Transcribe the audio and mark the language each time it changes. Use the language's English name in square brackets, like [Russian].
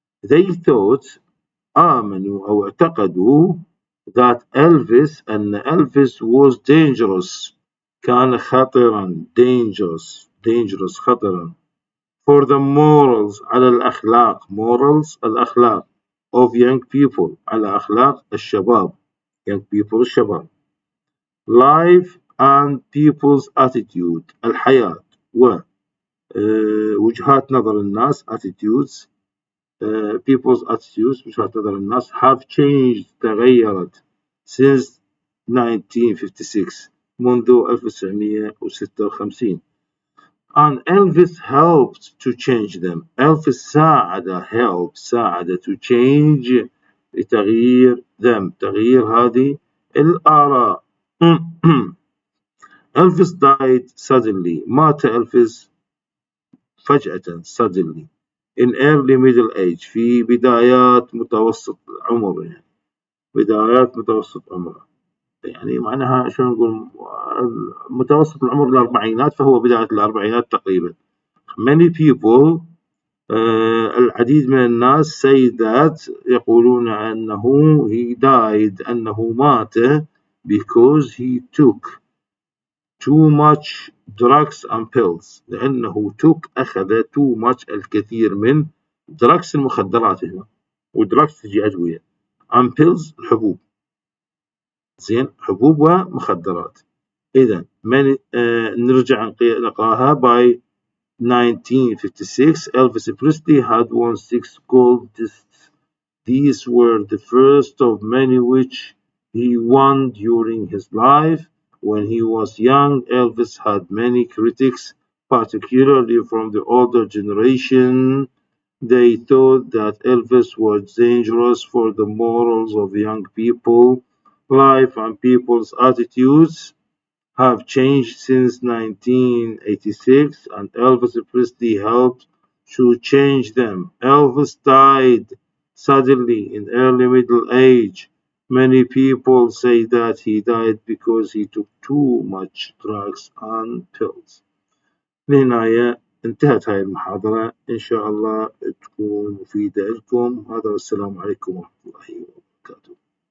[English] They thought [Arabic] آمنوا أو اعتقدوا [English] that [Arabic] أن [English] Elvis was dangerous [Arabic] كان خطرا [English] dangerous [Arabic] خطرا [English] for the morals [Arabic] على الأخلاق [English] morals [Arabic] الأخلاق [English] of young people [Arabic] على أخلاق الشباب [English] young people [Arabic] الشباب [English] life and people's attitude [Arabic] الحياة ووجهات نظر الناس [English] attitudes people's attitudes [Arabic] وجهات نظر الناس [English] have changed [Arabic] تغيرت [English] since 1956 [Arabic] منذ 1956 [English] and Elvis helped to change them. [Arabic] Elvis ساعد [English] to change [Arabic] لتغيير [English] them [Arabic] تغيير هذه الآراء. [English] Elvis died suddenly [Arabic] مات Elvis فجأة [English] suddenly in early middle age [Arabic] في بدايات متوسط عمره يعني بدايات متوسط عمره يعني معناها شو نقول متوسط العمر الأربعينات فهو بداية الأربعينات تقريبا. [English] Many people [Arabic] العديد من الناس [English] say that [Arabic] يقولون أنه [English] he died [Arabic] أنه مات [English] because he took too much drugs and pills [Arabic] لأنه أخذ [English] too much [Arabic] الكثير من [English] drugs [Arabic] المخدرات هنا ودراكس تجي أدوية [English] and pills [Arabic] الحبوب زين حبوب ومخدرات. إذا نرجع نقراها [English] by 1956 Elvis Presley had won 6 gold discs. These were the first of many which he won during his life. When he was young, Elvis had many critics, particularly from the older generation. They thought that Elvis was dangerous for the morals of young people. Life and people's attitudes have changed since 1986 and Elvis Presley helped to change them. Elvis died suddenly in early middle age. Many people say that he died because he took too much drugs and pills. [Arabic] لهنا انتهت هاي المحاضرة إن شاء الله تكون مفيدة لكم. هذا والسلام عليكم ورحمة الله وبركاته.